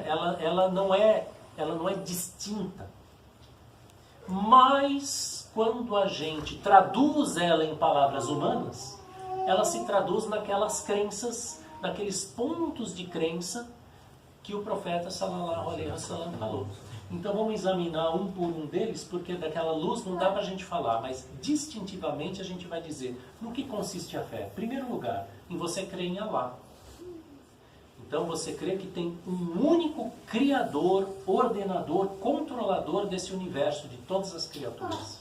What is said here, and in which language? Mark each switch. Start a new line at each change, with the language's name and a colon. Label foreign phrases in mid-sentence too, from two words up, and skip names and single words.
Portuguese: Ela não é distinta. Mas, quando a gente traduz ela em palavras humanas, ela se traduz naquelas crenças, naqueles pontos de crença que o profeta
Arabic: صلى الله عليه وسلم
Portuguese: falou. Então vamos examinar um por um deles, porque daquela luz não dá para a gente falar, mas distintivamente a gente vai dizer no que consiste a fé. Em primeiro lugar, em você crer em Allah. Então você crê que tem um único criador, ordenador, controlador desse universo, de todas as criaturas.